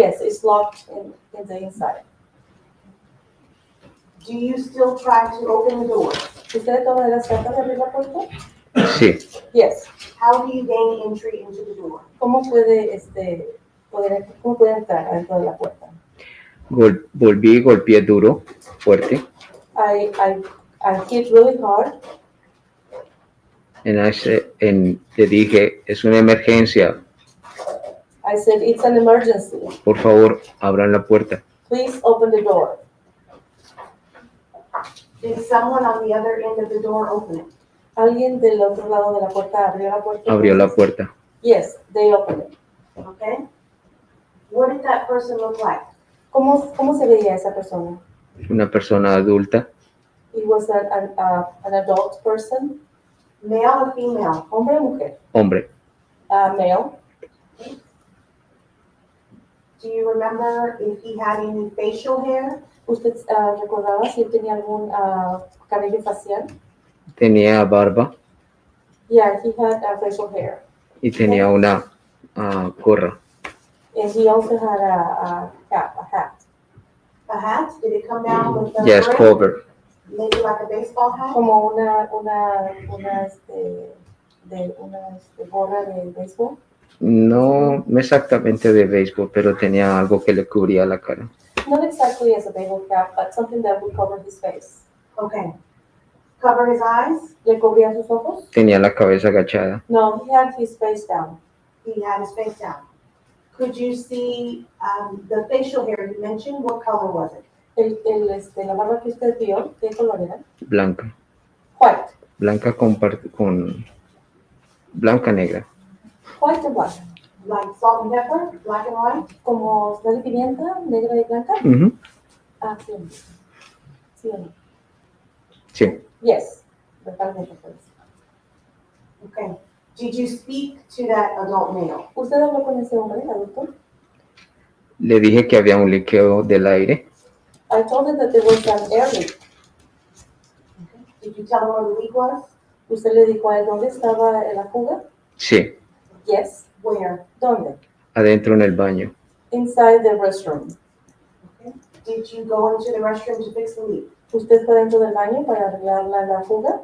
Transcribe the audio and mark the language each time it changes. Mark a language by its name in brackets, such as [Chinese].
[English] Yes, it's locked in the inside. Do you still try to open the door? [Spanish] ¿Usted de todas maneras trata de abrir la puerta? Sí, [English] Yes. How do you gain entry into the door? [Spanish] ¿Cómo puede entrar dentro de la puerta? volví y golpeé duro, fuerte. [English] I hit really hard. [Spanish] Le dije, es una emergencia, [English] I said, it's an emergency. [Spanish] por favor, abran la puerta. [English] Please open the door. Did someone on the other end of the door open it? [Spanish] ¿Alguien del otro lado de la puerta abrió la puerta? Abrió la puerta. [English] Yes, they opened it. Okay. What did that person look like? [Spanish] ¿Cómo se veía esa persona? Una persona adulta, [English] It was an adult person. Male or female? [Spanish] Hombre o mujer? hombre. [English] Male. Do you remember if he had any facial hair? [Spanish] ¿Usted recordaba si él tenía algún cabello facial? Tenía barba [English] Yeah, he had facial hair. [Spanish] y tenía una gorra. [English] And he also had a hat. A hat? Did it come down with the Yes, brim? cover. Maybe like a baseball hat? [Spanish] Como una gorra de béisbol. No exactamente de béisbol, pero tenía algo que le cubría la cara. [English] Not exactly as a baseball cap, but something that would cover his face. Okay. Cover his eyes? [Spanish] ¿Le cubría sus ojos? Tenía la cabeza agachada. [English] No, he had his face down. He had his face down. Could you see the facial hair you mentioned? What color was it? [Spanish] La barba que usted vio, ¿qué color era? Blanca. [English] White. [Spanish] Blanca con blanca negra. [English] White and black. Like salt and pepper, black and white. [Spanish] Como sal y pimienta, negra y blanca. Ujú. Ah, sí. Sí o no. Sí. [English] Yes. Totalmente. Okay. Did you speak to that adult male? [Spanish] ¿Usted habló con ese hombre adulto? Le dije que había un liqueo del aire. [English] I told him that there was an air leak. Okay. Did you tell him where the leak was? [Spanish] ¿Usted le dijo a él dónde estaba la fuga? Sí, [English] Yes. Where? ¿Dónde? [Spanish] adentro en el baño. [English] Inside the restroom. Okay. Did you go into the restroom to fix the leak? [Spanish] ¿Usted fue dentro del baño para arreglar la fuga?